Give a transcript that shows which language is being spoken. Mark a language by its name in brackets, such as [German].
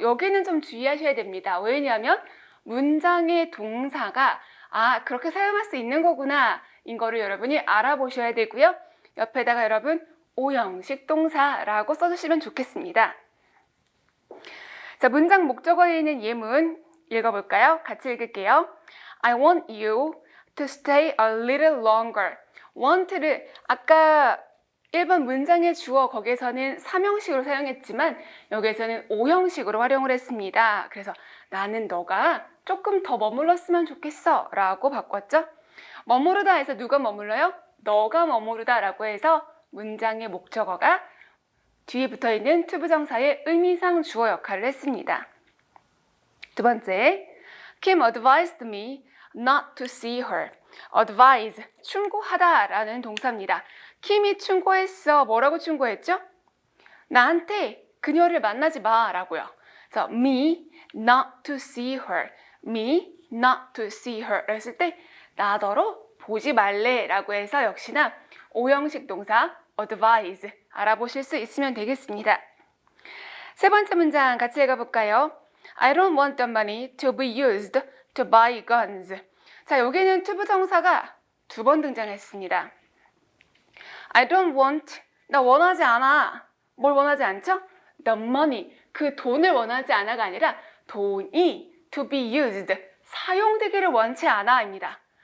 [Korean] 여기는 좀 주의하셔야 됩니다. 왜냐하면 문장의 동사가 그렇게 사용할 수 있는 거구나 인 거를 여러분이 알아보셔야 되고요. 옆에다가 여러분 오형식 동사라고 써주시면 좋겠습니다. 자, 문장 목적어에 있는 예문 읽어볼까요? 같이 읽을게요. [English] I want you to stay a little longer. [Korean] want를 아까 1번 문장의 주어 거기에서는 3형식으로 사용했지만 여기에서는 5형식으로 활용을 했습니다. 그래서 나는 너가 조금 더 머물렀으면 좋겠어 라고 바꿨죠. 머무르다 해서 누가 머물러요? 너가 머무르다 라고 해서 문장의 목적어가 뒤에 붙어있는 to 부정사의 의미상 주어 역할을 했습니다. 두 번째, [English] Kim advised me not to see her. [Korean] advise, 충고하다 라는 동사입니다. 킴이 충고했어. 뭐라고 충고했죠? 나한테 그녀를 만나지 마 라고요. 그래서 [English] me not to see her, [Korean] me not to see her 했을 때 나더러 보지 말래 라고 해서 역시나 5형식 동사 advise 알아보실 수 있으면 되겠습니다. 세 번째 문장 같이 읽어볼까요? [English] I don't want the money to be used to buy guns. [Korean] 자, 여기는 to 부정사가 두 번 등장했습니다. [English] I don't want, [Korean] 나 원하지 않아. 뭘 원하지 않죠? [English] The money, [Korean] 그 돈을 원하지 않아가 아니라 돈이 [English] to be used, [Korean] 사용되기를 원치 않아입니다.